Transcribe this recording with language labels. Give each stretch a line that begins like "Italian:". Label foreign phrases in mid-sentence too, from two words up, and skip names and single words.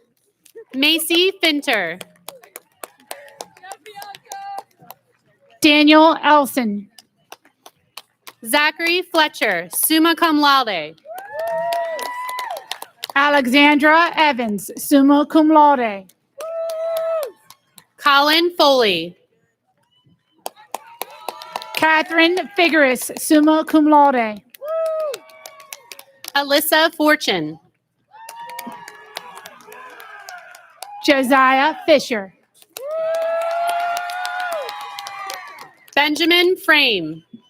English: Macy Finter. Daniel Elson. Zachary Fletcher,
Latin: summa cum laude.
English: Alexandra Evans,
Latin: summa cum laude.
English: Colin Foley. Catherine Figueres,
Latin: summa cum laude.
English: Alyssa Fortune. Josiah Fisher. Benjamin Frame.